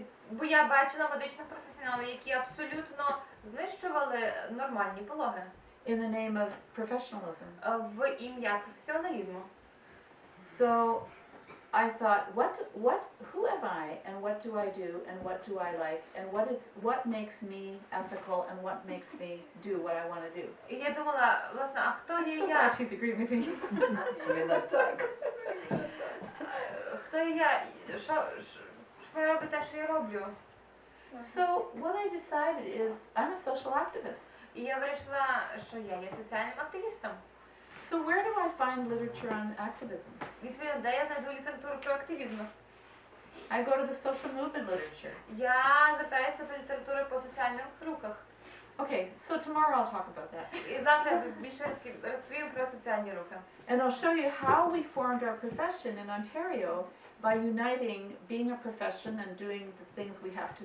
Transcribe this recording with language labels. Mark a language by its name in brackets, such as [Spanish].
[Ukrainian] Бо я бачила медичних професіоналів, які абсолютно знищували нормальні пологи [English] in the name of professionalism. [Ukrainian] В ім'я професіоналізму. [English] So I thought, who am I, and what do I do, and what do I like, and what makes me ethical, and what makes me do what I want to do. [Ukrainian] І я думала, власне, а хто є [English] So [Ukrainian] я? [English] glad she's agreeing with me. [Ukrainian] Хто є я? Що я роблю те, що я роблю? [English] So what I decided is I'm a social activist. [Ukrainian] І я вирішила, що я є соціальним активістом. [English] So where do I find literature on activism? [Ukrainian] Відповідно, де я знайду літературу про активізм? [English] I go to the social movement literature. [Ukrainian] Я звертаюся до літератури по соціальних рухах. [English] Okay, so tomorrow I'll talk about that. [Ukrainian] І завтра я більше розповім про соціальні рухи. [English] And I'll show you how we formed our profession in Ontario by uniting being a profession and doing the things we have to